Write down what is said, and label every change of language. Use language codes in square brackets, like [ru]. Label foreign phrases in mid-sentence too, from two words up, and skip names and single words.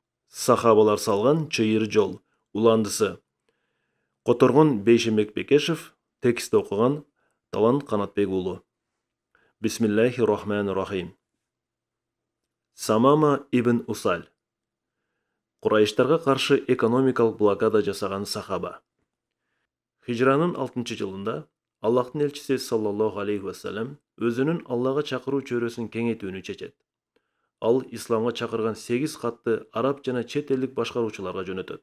[ky] Сахабалар салган чыйыр жол. Уландысы. Которгон Бейшембек Бекешев. Текст окуган Талант Канатбек уулу. [ar] بسم الله الرحمن الرحيم. [ky] Самама ибн Усаль. Курайыштарга каршы экономикалык блокада жасаган сахаба. Хижранын 6-жылында Аллахтын элчиси [ar] صلى الله عليه وسلم [ky] өзүнүн Аллага чакыруу чөйрөсүн кеңейтүүнү чечет. Ал исламга чакырган 8 катты араб жана чет элдик башкаруучуларга жөнөтөт.